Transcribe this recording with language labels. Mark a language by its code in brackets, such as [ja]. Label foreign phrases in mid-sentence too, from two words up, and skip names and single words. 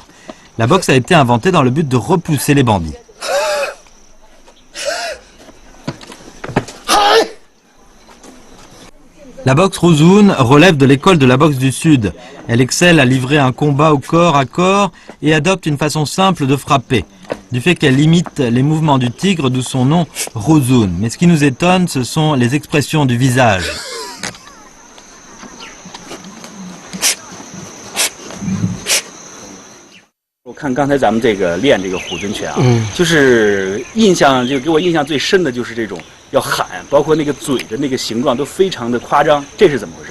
[fr] La boxe a été inventée dans le but de repousser les bandits. La boxe Ruzun relève de l'école de la boxe du Sud. Elle excelle à livrer un combat au corps à corps et adopte une façon simple de frapper, du fait qu'elle imite les mouvements du tigre, d'où son nom Ruzun. Mais ce qui nous étonne, ce sont les expressions du visage. [zh] 我看刚才咱们这个练这个虎尊拳啊，就是给我印象最深的就是这种要喊，包括那个嘴的那个形状都非常的夸张，这是怎么回事？